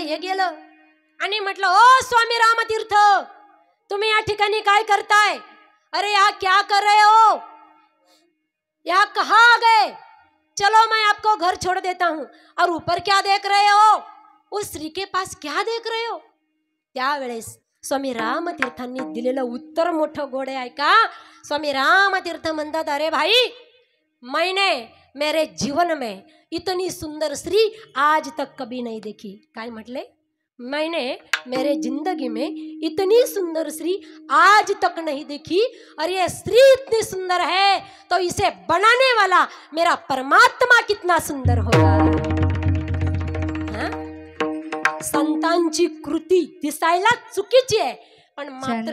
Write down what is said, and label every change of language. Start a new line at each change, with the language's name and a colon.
Marathi: हे गेलं आणि म्हटलं, ओ स्वामी रामतीर्थ, तुम्ही या ठिकाणी काय करताय?
Hindi: अरे यहाँ क्या कर रहे हो? यहाँ कहाँ आ गए? चलो मैं आपको घर छोड़ देता हूं. और ऊपर क्या देख रहे हो? उस स्त्री के पास क्या देख रहे हो?
Marathi: त्यावेळेस स्वामी रामतीर्थांनी दिलेलं उत्तर मोठं गोड आहे का? स्वामी रामतीर्थ म्हणतात,
Hindi: अरे भाई, मैंने मेरे जीवन में इतनी सुंदर स्त्री आज तक कभी नहीं देखी.
Marathi: काय म्हटले?
Hindi: मैंने मेरे जिंदगी में इतनी सुंदर स्त्री आज तक नहीं देखी. और ये स्त्री इतनी सुंदर है तो इसे बनाने वाला मेरा परमात्मा कितना सुंदर होगा.
Marathi: संतांची कृती दिसायला चुकीची आहे पण मात्र